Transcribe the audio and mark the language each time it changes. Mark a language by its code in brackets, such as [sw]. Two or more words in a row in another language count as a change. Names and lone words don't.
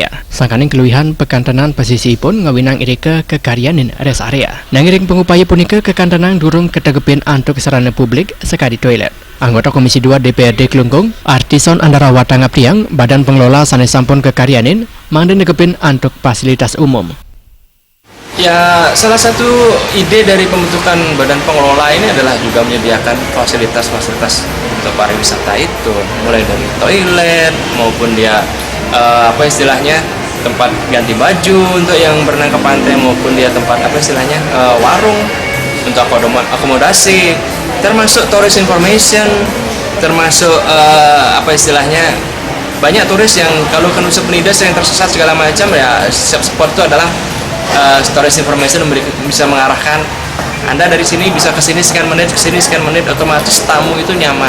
[ban] Sangkaning keluwihan pekantenan pesisipun ngawinang irika kekaryanin [en] res area. [ban] Nanging ring pengupaya punika kekantenang durung ketegepin antuk sarana publik sekadi toilet. Anggota Komisi 2 DPRD Klungkung, Artison Andarawata Ngaptiang, Badan Pengelola sane sampun kekaryanin mangden negepin antuk [id] fasilitas umum. Ya, salah satu ide dari pembentukan badan pengelola ini adalah juga menyediakan fasilitas-fasilitas untuk pariwisata itu, mulai dari toilet maupun dia istilahnya tempat ganti baju untuk yang berenang ke pantai maupun dia tempat warung untuk akomodasi, termasuk [en] tourist information, [id] termasuk istilahnya banyak turis yang kalau ke Nusa Penida yang tersesat segala macam ya setiap spot itu adalah [en] storage information [id] bisa mengarahkan Anda dari sini bisa ke sini sekian menit, ke sini sekian menit, otomatis tamu itu nyaman.